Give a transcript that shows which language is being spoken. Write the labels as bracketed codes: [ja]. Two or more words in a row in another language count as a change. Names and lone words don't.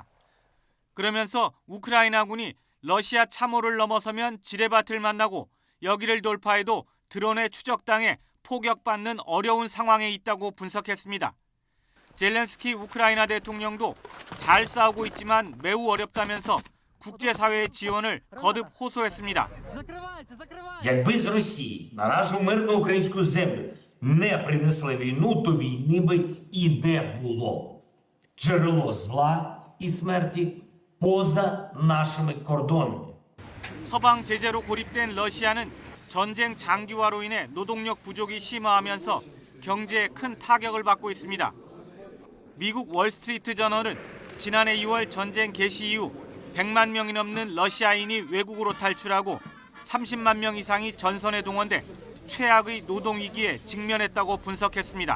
[ko] 그러면서 우크라이나군이 러시아 참호를 넘어서면 지뢰밭을 만나고 여기를 돌파해도 드론에 추적당해 포격받는 어려운 상황에 있다고 분석했습니다. 젤렌스키 우크라이나 대통령도 잘 싸우고 있지만 매우 어렵다면서 국제사회의 지원을 거듭 호소했습니다. [uk] Якби з Росії на нашу мирну українську землю не принесли війну, то війни би і не було. Джерело зла і смерті поза нашими кордонами. [ko] 서방 제재로 고립된 러시아는 전쟁 장기화로 인해 노동력 부족이 심화하면서 경제에 큰 타격을 받고 있습니다. 미국 월스트리트 저널은 지난해 2월 전쟁 개시 이후 100만 명이 넘는 러시아인이 외국으로 탈출하고 30만 명 이상이 전선에 동원돼 최악의 노동 위기에 직면했다고 분석했습니다.